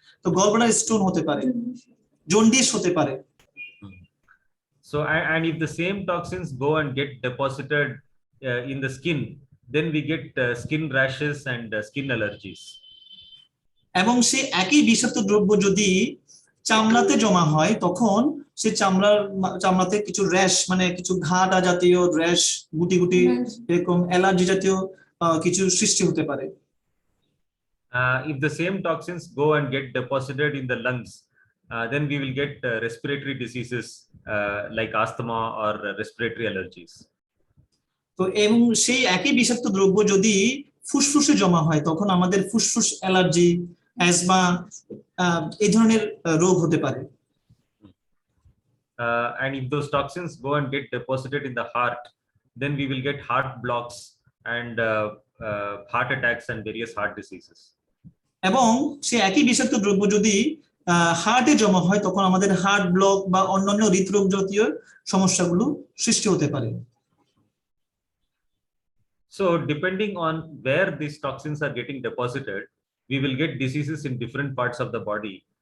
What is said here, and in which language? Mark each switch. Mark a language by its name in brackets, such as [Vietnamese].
[Bangla] তো gallbladder stone হতে পারে, জন্ডিস হতে পারে। [English] So and if the same toxins go and get deposited in the skin, then we get skin rashes and skin allergies. [Bangla] এবং সেই একই বিষাক্ত দ্রব্য যদি চামড়াতে জমা হয় তখন সেই চামড়াতে কিছু র্যাশ মানে কিছু ঘাটা জাতীয় র্যাশ, গুটি গুটি এরকম অ্যালার্জি জাতীয় কিছু সৃষ্টি হতে পারে। [English] If the same toxins go and get deposited in the lungs, then we will get respiratory diseases like asthma or respiratory allergies. [Bangla] তো এবং সেই একই বিষাক্ত দ্রব্য যদি ফুসফুসে জমা হয় তখন আমাদের ফুসফুস অ্যালার্জি, অ্যাজমা এই ধরনের রোগ হতে পারে। [English] And if those toxins go and get deposited in the heart, then we will get heart blocks and heart attacks and various heart diseases. [Bangla] এবং সেই একই বিষাক্ত দ্রব্য যদি হার্টে জমা হয় তখন আমাদের হার্ট ব্লক বা অন্যান্য হৃদরোগ জাতীয় সমস্যাগুলো সৃষ্টি হতে পারে। [English] So depending on where these toxins are getting deposited, we will get diseases in different parts of the body.